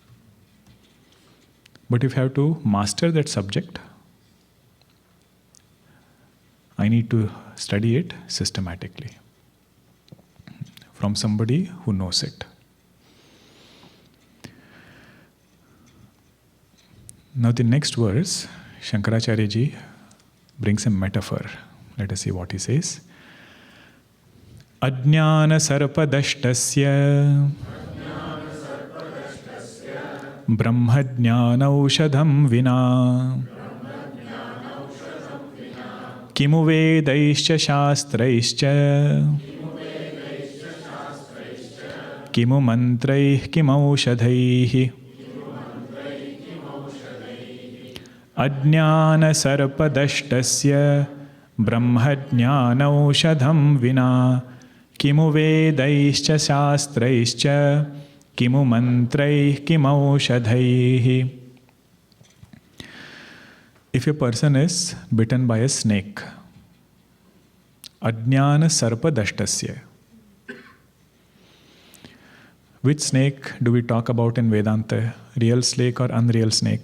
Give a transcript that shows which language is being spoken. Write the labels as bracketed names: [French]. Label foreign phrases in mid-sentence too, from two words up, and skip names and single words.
[English] But if you have to master that subject, I need to study it systematically from somebody who knows it. Now the next verse, Shankaracharya ji brings a metaphor. Let us see what he says. [Sanskrit] अज्ञान सर्पदष्टस्य ब्रह्मज्ञानौषधं विना किमु वेदैश्च शास्त्रैश्च किमु मन्त्रैः किमौषधैः अज्ञान सर्पदष्टस्य ब्रह्मज्ञानौषधं विना किमु वेदैश्च शास्त्रैश्च किमु मन्त्रैः किमौषधैः. [English] If a person is bitten by a snake, [Sanskrit] अज्ञान सर्पदष्टस्य. [English] Which snake do we talk about in Vedanta? Real snake or unreal snake?